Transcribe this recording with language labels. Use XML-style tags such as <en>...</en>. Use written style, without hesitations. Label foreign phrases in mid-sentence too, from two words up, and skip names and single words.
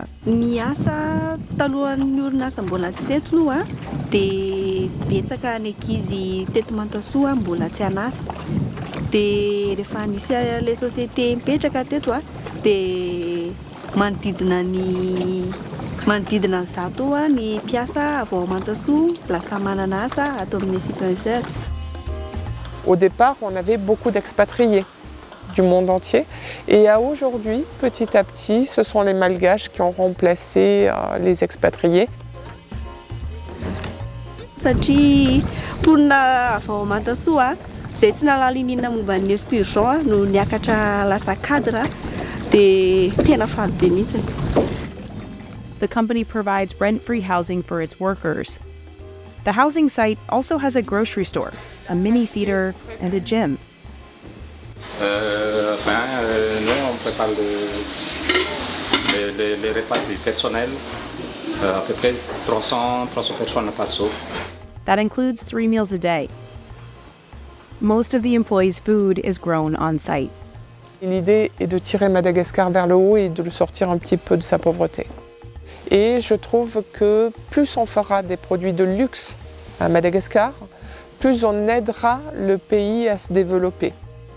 <mg>Ny asa talohan'ny orinasa mbola tsy teto aloha dia betsaka ny ankizy teto Mantasoa mbola tsy anasa. Dia rehefa nisy ilay société mipetraka teto dia manodidina zato ny mpiasa avy ao Mantasoa lasa manana asa ato amin'ny Acipenser.</mg> <fr>Au départ, on avait beaucoup d'expatriés du monde entier. Et à aujourd'hui, petit à petit, ce sont les Malgaches qui ont remplacé les expatriés.</fr> <mg>Satria mponina avy ao Matasoa izay tsy nahalininina momba ny sturgeon no niakatra lasa cadre dia tena faly be mihitsy.</mg> <en>The company provides rent-free housing for its workers. The housing site also has a grocery store, a mini theater, and a gym.</en> <fr>Nous, on prépare les repas du personnel, à peu près 300 personnes par jour.</fr> <en>That includes 3 meals a day. Most of the employees' food is grown on site.</en> <fr>L'idée est de tirer Madagascar vers le haut et de le sortir un petit peu de sa pauvreté. Et je trouve que plus on fera des produits de luxe à Madagascar, plus on aidera le pays à se développer.</fr>